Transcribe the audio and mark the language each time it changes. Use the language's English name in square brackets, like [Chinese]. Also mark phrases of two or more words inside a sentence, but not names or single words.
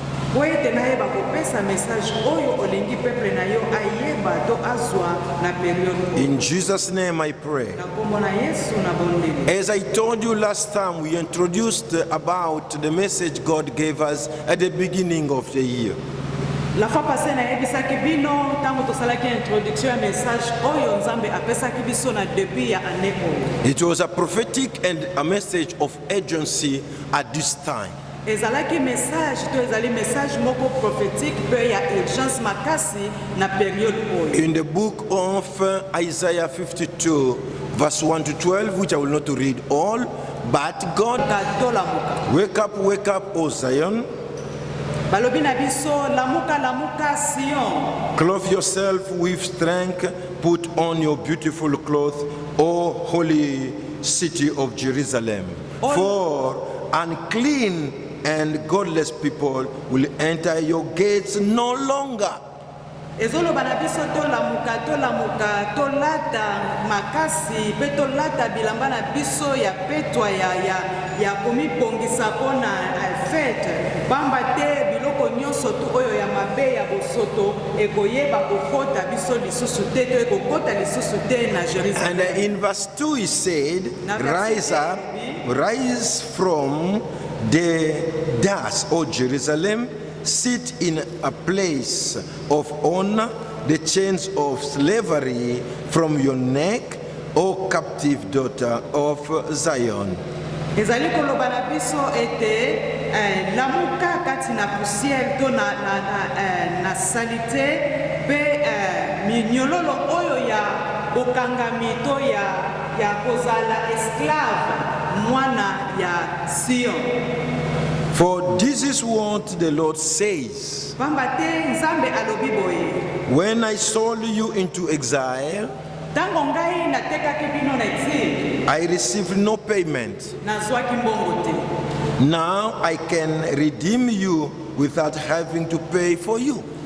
[English] In Jesus' name I pray. As I told you last time, we introduced about the message God gave us at the beginning of the year. [French] La fois passée [Lingala] na yebisaki bino tango tosalaki introduction ya message oyo Nzambe apesaki biso na début ya année oyo. [English] It was a prophetic and a message of urgency at this time. [Lingala] Ezalaki message to ezali message moko prophétique pe ya urgence makasi na période oyo. [English] In the book of Isaiah 52 verse 1 to 12, which I will not read all, but God, wake up, O Zion. [Lingala] Balobi na biso lamuka lamuka Sion. [English] Clothe yourself with strength, put on your beautiful cloth, O holy city of Jerusalem. For unclean and godless people will enter your gates no longer. [Lingala] Ezoloba na biso to lamuka to lata makasi pe to lata bilamba na biso ya petwa ya komibongisa pona fete bamba te biloko nyonso tu oyo ya mabe ya bosoto ekoyeba kokota biso lisusu te to ekokota lisusu te na Jerusalem. [English] And in verse 2 he said, rise up, rise from the dust, O Jerusalem, sit in a place of honor, the chains of slavery from your neck, O captive daughter of Zion. [Lingala] Ezali koloba na biso ete lamuka kati na poussière to na salite pe minyololo oyo ya bokangami to ya kozala esclave mwana ya Sion. [English] For this is what the Lord says. When I sold you into exile, I received no payment. Now I can redeem you without having to pay for you.